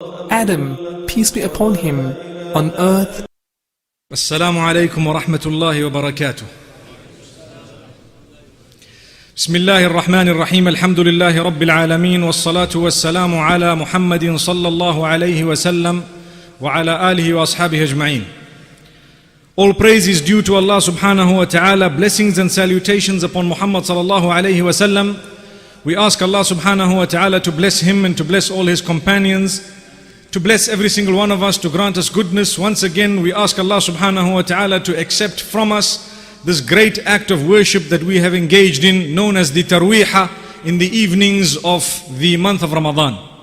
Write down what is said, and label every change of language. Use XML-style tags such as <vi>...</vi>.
<en>Adam, peace be upon him, on earth.</en> <ar>السلام عليكم ورحمة الله وبركاته. بسم الله الرحمن الرحيم. الحمد لله رب العالمين، والصلاة والسلام على محمد صلى الله عليه وسلم وعلى آله وأصحابه أجمعين.</ar> <en>All praise is due to Allah subhanahu wa ta'ala. Blessings and salutations upon Muhammad sallallahu alayhi wa sallam. We ask Allah subhanahu wa ta'ala to bless him and to bless all his companions, to bless every single one of us, to grant us goodness. Once again, we ask Allah subhanahu wa ta'ala to accept from us this great act of worship that we have engaged in, known as the tarweeha, in the evenings of the month of Ramadan.</en>